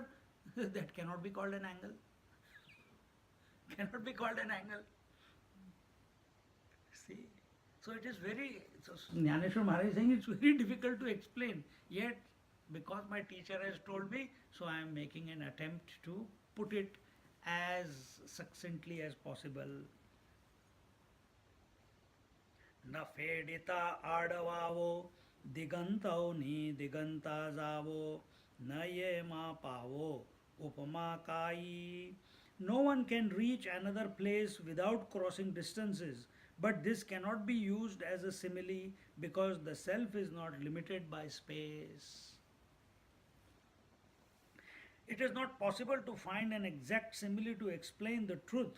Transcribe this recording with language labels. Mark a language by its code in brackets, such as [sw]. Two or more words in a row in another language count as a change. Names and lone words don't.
[en] That cannot be called an angle. Cannot be called an angle. See? So it is very, so Jnaneshwar Maharaj is saying it's very difficult to explain. Yet, because my teacher has told me, so I am making an attempt to put it as succinctly as possible. [mr] न फेडिता आडवावो दिगंतौ नि दिगंता जावो न ये मा पावो उपमा काई. [en] No one can reach another place without crossing distances, but this cannot be used as a simile because the self is not limited by space. It is not possible to find an exact simile to explain the truth.